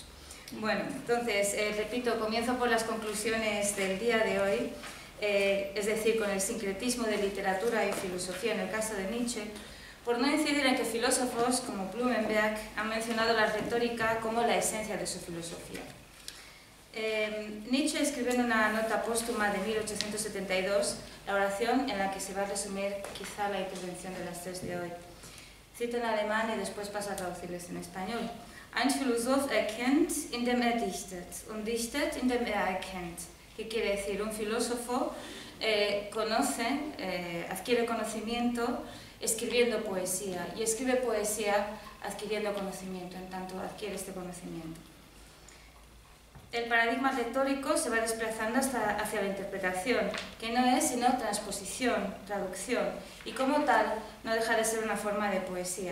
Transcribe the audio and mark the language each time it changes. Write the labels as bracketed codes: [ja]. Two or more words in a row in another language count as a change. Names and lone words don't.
[es] Bueno, entonces, repito, comienzo por las conclusiones del día de hoy, es decir, con el sincretismo de literatura y filosofía en el caso de Nietzsche, por no incidir en que filósofos como Blumenberg han mencionado la retórica como la esencia de su filosofía. Nietzsche escribió en una nota póstuma de 1872 la oración en la que se va a resumir quizá la intervención de las tres de hoy. Cito en alemán y después paso a traducirles en español. [de] Ein Philosoph erkennt, indem dichtet, und dichtet, indem erkennt. [es] ¿Qué quiere decir? Un filósofo conoce, adquiere conocimiento escribiendo poesía, y escribe poesía adquiriendo conocimiento, en tanto adquiere este conocimiento. El paradigma retórico se va desplazando hacia la interpretación, que no es sino transposición, traducción, y como tal no deja de ser una forma de poesía.